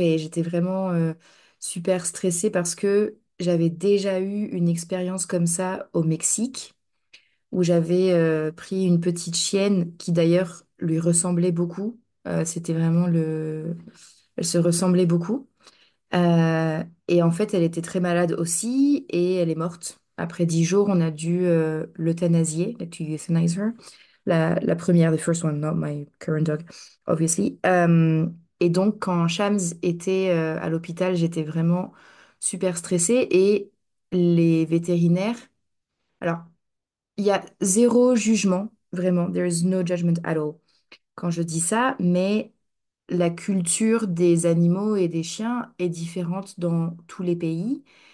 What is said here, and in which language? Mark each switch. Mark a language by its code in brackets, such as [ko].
[fr] Et j'étais vraiment super stressée parce que j'avais déjà eu une expérience comme ça au Mexique où j'avais pris une petite chienne qui d'ailleurs lui ressemblait beaucoup. C'était vraiment le... Elle se ressemblait beaucoup. Et en fait, elle était très malade aussi et elle est morte. Après 10 jours, on a dû l'euthanasier, [en] like to euthanize her. [fr] La première, [en] the first one, not my current dog, obviously. [fr] Et donc, quand Shams était à l'hôpital, j'étais vraiment super stressée et les vétérinaires... Alors, il y a zéro jugement, vraiment. [en] There is no judgment at all [fr] quand je dis ça, mais la culture des animaux et des chiens est différente dans tous les pays.